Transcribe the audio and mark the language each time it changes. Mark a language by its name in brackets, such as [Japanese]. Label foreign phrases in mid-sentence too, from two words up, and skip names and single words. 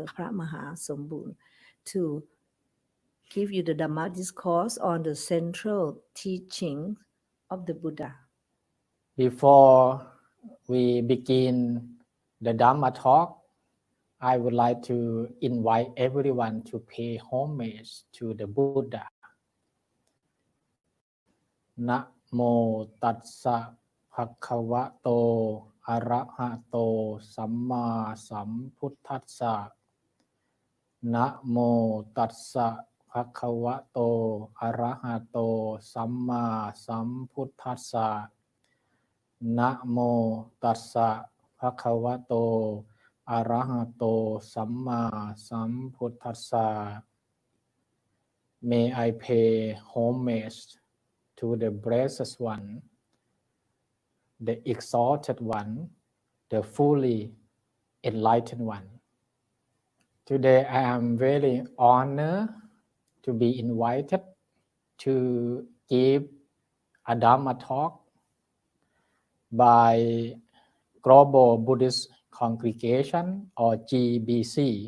[English] Phramaha Somboon to give you the Dhamma Discourse on the central teaching of the Buddha. Before we begin the Dhamma talk, I would like to invite everyone to pay homage to the Buddha. [Pali] Namo Tassa Bhagavato Arahato Samma Sambuddhassa. Namo Tassa Bhagavato Arahato Samma Sambuddhassa. Namo Tassa Bhagavato Arahato Samma Sambuddhassa. [English] May I pay homage to the Blessed One, the Exalted One, the fully enlightened One. Today I am very honored to be invited to give a Dhamma talk by Global Buddhist Congregation or GBC.